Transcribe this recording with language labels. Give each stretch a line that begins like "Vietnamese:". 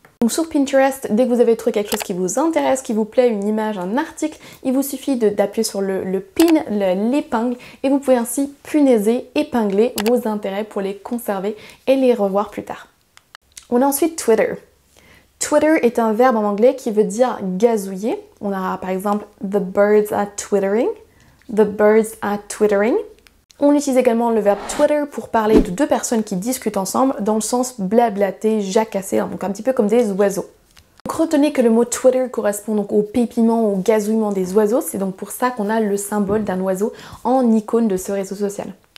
French: Donc sur Pinterest, dès que vous avez trouvé quelque chose qui vous intéresse, qui vous plaît, une image, un article, il vous suffit d'appuyer sur le pin, l'épingle, et vous pouvez ainsi punaiser, épingler vos intérêts pour les conserver et les revoir plus tard. On a ensuite Twitter. Twitter est un verbe en anglais qui veut dire gazouiller. On a par exemple
English: the birds are twittering. The birds are twittering.
French: On utilise également le verbe Twitter pour parler de deux personnes qui discutent ensemble dans le sens blablater, jacasser, donc un petit peu comme des oiseaux. Donc retenez que le mot Twitter correspond donc au pépiment, au gazouillement des oiseaux. C'est donc pour ça qu'on a le symbole d'un oiseau en icône de ce réseau social.